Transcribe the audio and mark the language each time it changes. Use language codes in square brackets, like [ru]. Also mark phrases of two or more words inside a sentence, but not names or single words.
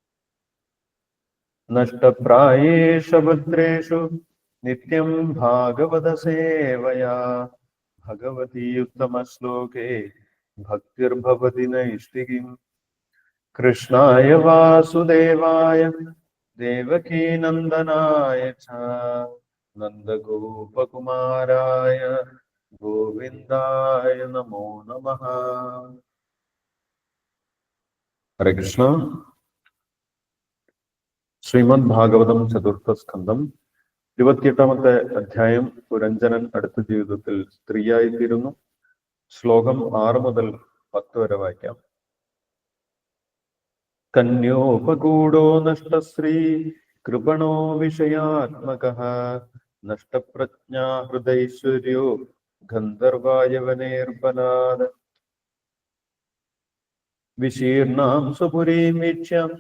[sa] नष्टप्रायेषु भद्रेषु नित्यं भागवत सेवया भगवती उत्तमश्लोके भक्तिर्भवति नैष्टिकीम्। कृष्णाय वासुदेवाय देवकी नंदनाय च नंदगोपकुमाराय गोविंदाय नमो नमः। हरे कृष्ण। [ml] ശ്രീമദ് ഭാഗവതം ചതുർത്ഥ സ്കന്ധം 28-ാമത്തെ അധ്യായം. പുരഞ്ജനൻ അടുത്ത ജീവിതത്തിൽ സ്ത്രീയായിത്തീരുന്നു. ശ്ലോകം 6 മുതൽ 10 വരെ വായിക്കാം. [sa] കന്യോപകൂടോ നഷ്ടശ്രീ കൃപണോ വിഷയാത്മകഃ നഷ്ടപ്രജ്ഞാ ഹൃദൈശ്വര്യോ ഗന്ധർവായവനേർബലാദ് വിശീർണാം സ്വപുരീം വീക്ഷ്യ